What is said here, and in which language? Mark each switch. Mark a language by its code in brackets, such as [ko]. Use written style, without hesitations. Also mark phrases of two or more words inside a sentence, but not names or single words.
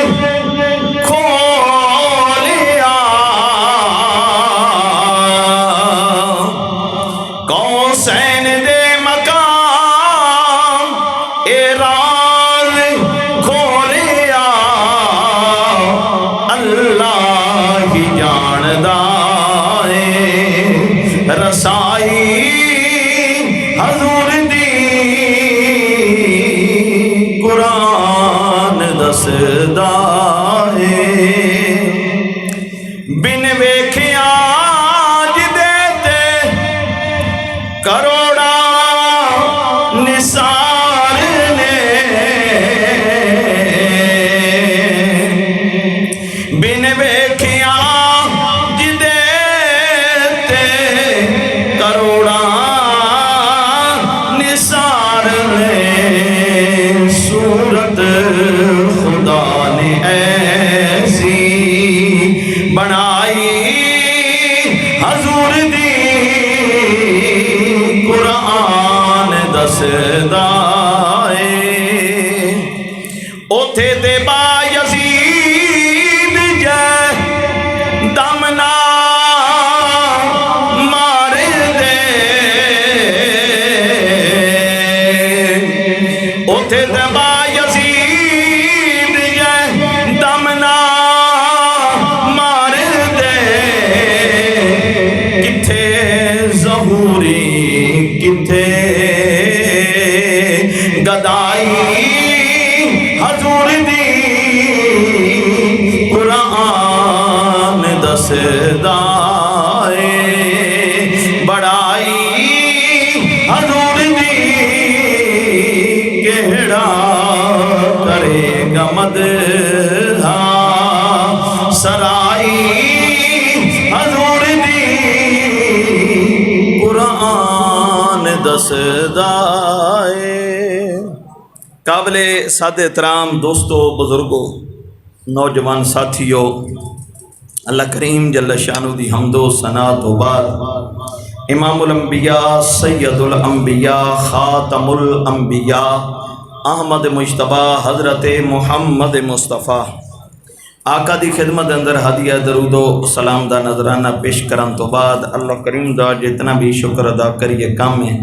[pa] کھولیا قوسین دے مقام اعراض کھولیا اللہ ہی جاندہ رسائی حضور دی قرآن دس دائے بن ویکھیا جدے تے کروڑا نثار نے بن ویکھیا کروڑا نثار نے صورت خدا نے ایسی بنائی حضور دی قرآن دس دائے اوتھے دے با یزید جے دمنا اوتھے دبا یزید جے دمنا مار دے کتھے ظہوری کتھے گدائی حضور دی قرآن دس دائے بڑائی حضور دی کیڑا کرے گا مدحا سرائی حضور دی قرآن شان دسدا ہے۔ [ur] قابل صد احترام دوستو، بزرگو، نوجوان ساتھیو، [pa] اللہ کریم جل شانہ دی حمد و ثنا تو بعد امام الانبیاء، سید الانبیاء، خاتم الانبیاء، احمد مجتبی حضرت محمد مصطفیٰ آقا دی خدمت اندر ہدیہ درود و سلام دا نظرانہ پیش کرن تو بعد اللہ کریم دا جتنا بھی شکر ادا کریے کام ہے۔